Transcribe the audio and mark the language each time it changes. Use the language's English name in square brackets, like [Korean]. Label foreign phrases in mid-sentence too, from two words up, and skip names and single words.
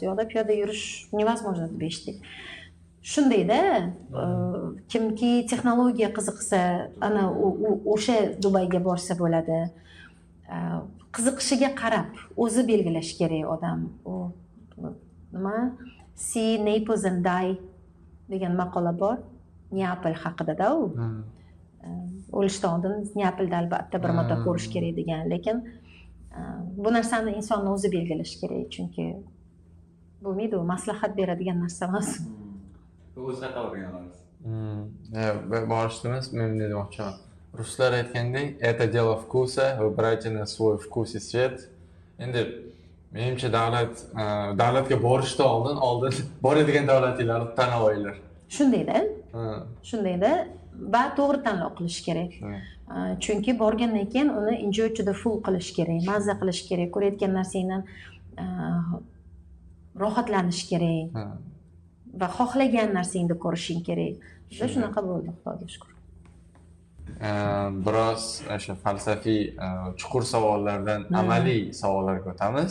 [Uzbek] Yo'qda piyoda yurish невозможно deb eshitdik. Shundayda kimki texnologiya qiziqsa, ana o'sha Dubayga borsa bo'ladi. Qiziqishiga qarab o'zi belgilash kerak odam. U nima? [English] See Naples and die [Uzbek] degan maqola bor. Neapol haqida-da u. O'lishdan oldin Neapolda albatta bir marta ko'rish kerak degan, lekin bu narsani insonni o'zi belgilash kerak, chunki bo'lmaydi, u maslahat beradigan narsa emas. O'zga qiladiganlarimiz. Borishimiz men demoqchiman. Ruslar aytgandek, [Russian] это дело вкуса, выбирайте на свой вкус и цвет. [Uzbek] Endi menimcha davlatga borishdan oldin boradigan davlatlarni tanlab olinglar. Shundayda va to'g'ri tanlov qilish kerak. Chunki borgandan keyin uni [English] enjoy to the full [Uzbek] qilish kerak, mazza qilish kerak, ko'rayotgan narsangdan rohatlanish kerak va xohlagan narsangni ko'rishing kerak. Bizda shunaqa bo'ldi, Xudoga shukr. Biroz o'sha falsafiy chuqur savollardan amaliy savollarga o'tamiz.